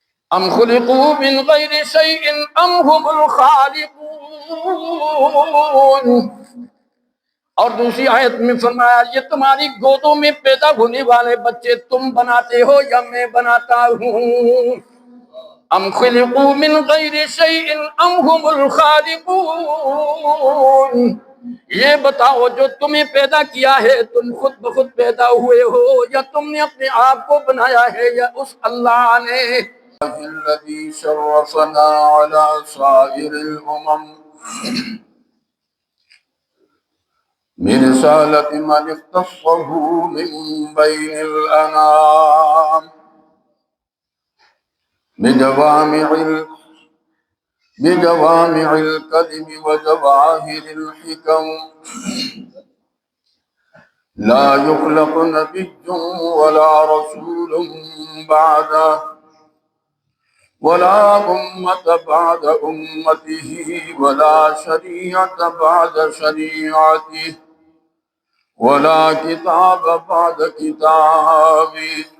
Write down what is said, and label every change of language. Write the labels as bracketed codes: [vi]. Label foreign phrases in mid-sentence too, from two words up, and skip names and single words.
[ar] ام خلقوا من غیر شیء ام هم الخالقون۔ [ur] اور دوسری آیت میں فرمایا یہ تمہاری گودوں میں پیدا ہونے والے بچے تم بناتے ہو یا میں بناتا ہوں؟ [ar] ام خلقوا من غیر شیء ام هم الخالقون، [ur] یہ بتاؤ جو تمہیں پیدا کیا ہے تم خود بخود پیدا ہوئے ہو یا تم نے اپنے آپ کو بنایا ہے یا اس اللہ نے؟ [ar] الذي شرفنا على سائر الامم برسالة من اختصه من بين الانام بجوامع الكلم وجواهر الحكم، لا يخلق نبي ولا رسول بعده ولا أمة بعد أمته ولا شريعة بعد شريعته ولا كتاب بعد كتابه،